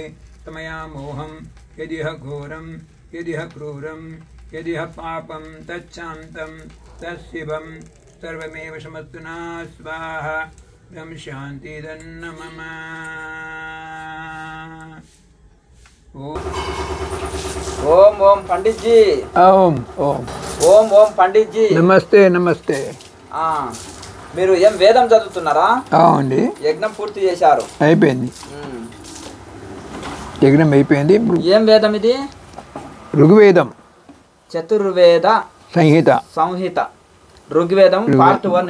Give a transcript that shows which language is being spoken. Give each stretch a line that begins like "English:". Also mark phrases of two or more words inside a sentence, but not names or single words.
Sanskrit: तमया मोहं यदिह घोरं यदिह क्रूरं यदिह पापं तच्छान्तं तत्शिवं सर्वमेव समस्तुना स्वाहा। दं शान्तिदन्नमः।
Hindi: ओम ओम पंडित जी। ओम ओम ओम ओम पंडित जी। नमस्ते नमस्ते।
Telugu: మీరు ఏం వేదం చదువుతున్నారా? అవునండి. యజ్ఞం పూర్తి చేశారు? అయిపోయింది. యజ్ఞం అయిపోయింది. ఏం వేదం ఇది? ఋగ్వేదం. చతుర్వేద సంహిత ఋగ్వేదం పార్ట్ 1.